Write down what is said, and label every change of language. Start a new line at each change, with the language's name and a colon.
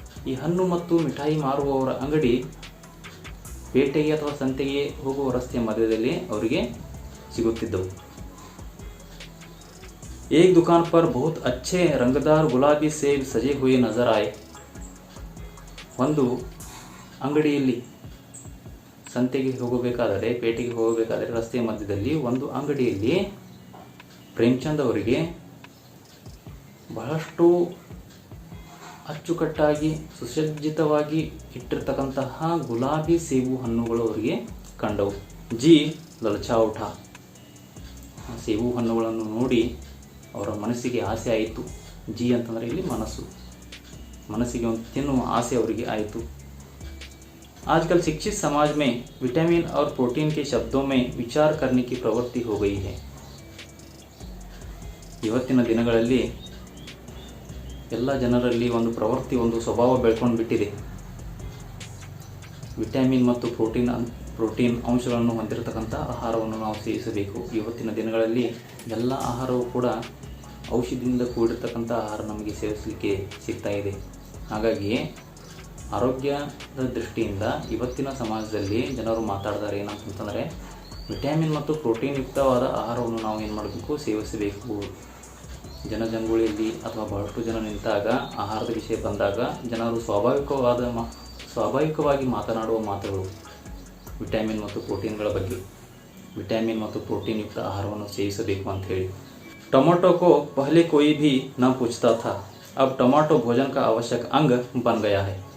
Kannada: ಈ ಹಣ್ಣು ಮತ್ತು ಮಿಠಾಯಿ ಮಾರುವವರ ಅಂಗಡಿ ಪೇಟೆಗೆ ಅಥವಾ ಸಂತೆಗೆ ಹೋಗುವ ರಸ್ತೆಯ ಮಧ್ಯದಲ್ಲಿ ಅವರಿಗೆ ಸಿಗುತ್ತಿದ್ದವು.
Hindi: एक दुकान पर बहुत अच्छे रंगदार गुलाबी सेब सजे हुए नजर आए.
Kannada: ಒಂದು ಅಂಗಡಿಯಲ್ಲಿ, ಸಂತೆಗೆ ಹೋಗಬೇಕಾದರೆ, ಪೇಟೆಗೆ ಹೋಗಬೇಕಾದರೆ ರಸ್ತೆಯ ಮಧ್ಯದಲ್ಲಿ ಒಂದು ಅಂಗಡಿಯಲ್ಲಿ ಪ್ರೇಮಚಂದ್ ಅವರಿಗೆ ಬಹಳಷ್ಟು ಅಚ್ಚುಕಟ್ಟಾಗಿ ಸುಸಜ್ಜಿತವಾಗಿ ಇಟ್ಟಿರ್ತಕ್ಕಂತಹ ಗುಲಾಬಿ ಸೇಬು ಹಣ್ಣುಗಳು ಅವರಿಗೆ ಕಂಡವು.
Hindi: ಜಿ ಲಲಚಾ ಉಠಾ.
Kannada: ಸೇಬು ಹಣ್ಣುಗಳನ್ನು ನೋಡಿ ಅವರ ಮನಸ್ಸಿಗೆ ಆಸೆ ಆಯಿತು. ಜಿ ಅಂತಂದರೆ ಇಲ್ಲಿ ಮನಸ್ಸಿಗೆ ಒಂದು ತಿನ್ನುವ ಆಸೆ ಅವರಿಗೆ ಆಯಿತು.
Hindi: आजकल शिक्षित समाज में विटामिन और प्रोटीन के शब्दों में विचार करने की प्रवृत्ति हो गई है।
Kannada: ಇವತ್ತಿನ ದಿನಗಳಲ್ಲಿ ಎಲ್ಲ ಜನರಲ್ಲಿ ಒಂದು ಪ್ರವೃತ್ತಿ, ಒಂದು ಸ್ವಭಾವ ಬೆಳ್ಕೊಂಡು ಬಿಟ್ಟಿದೆ. ವಿಟಮಿನ್ ಮತ್ತು ಪ್ರೋಟೀನ್ ಅಂಶಗಳನ್ನು ಹೊಂದಿರತಕ್ಕಂಥ ಆಹಾರವನ್ನು ನಾವು ಸೇವಿಸಬೇಕು. ಇವತ್ತಿನ ದಿನಗಳಲ್ಲಿ ಎಲ್ಲ ಆಹಾರವೂ ಕೂಡ ಔಷಧಿಯಿಂದ ಕೂಡಿರ್ತಕ್ಕಂಥ ಆಹಾರ ನಮಗೆ ಸೇವಿಸಲಿಕ್ಕೆ ಸಿಗ್ತಾ ಇದೆ. ಹಾಗಾಗಿ ಆರೋಗ್ಯದ ದೃಷ್ಟಿಯಿಂದ ಇವತ್ತಿನ ಸಮಾಜದಲ್ಲಿ ಜನರು ಮಾತಾಡ್ತಾರೆ ಏನಂತಂದರೆ, ವಿಟಮಿನ್ ಮತ್ತು ಪ್ರೋಟೀನ್ ಯುಕ್ತವಾದ ಆಹಾರವನ್ನು ನಾವು ಏನು ಮಾಡಬೇಕು, ಸೇವಿಸಬೇಕು. ಜನಜಂಗುಳಿಯಲ್ಲಿ ಅಥವಾ ಬಹಳಷ್ಟು ಜನ ನಿಂತಾಗ ಆಹಾರದ ವಿಷಯ ಬಂದಾಗ ಜನರು ಸ್ವಾಭಾವಿಕವಾಗಿ ಮಾತನಾಡುವ ಮಾತುಗಳು ವಿಟಮಿನ್ ಮತ್ತು ಪ್ರೋಟೀನ್ಗಳ ಬಗ್ಗೆ, ವಿಟಮಿನ್ ಮತ್ತು ಪ್ರೋಟೀನ್ ಯುಕ್ತ ಆಹಾರವನ್ನು ಸೇವಿಸಬೇಕು ಅಂತ ಹೇಳಿ.
Hindi: ಟೊಮೆಟೊ को पहले कोई भी न पूछता था, अब टमाटो भोजन का आवश्यक अंग बन गया है.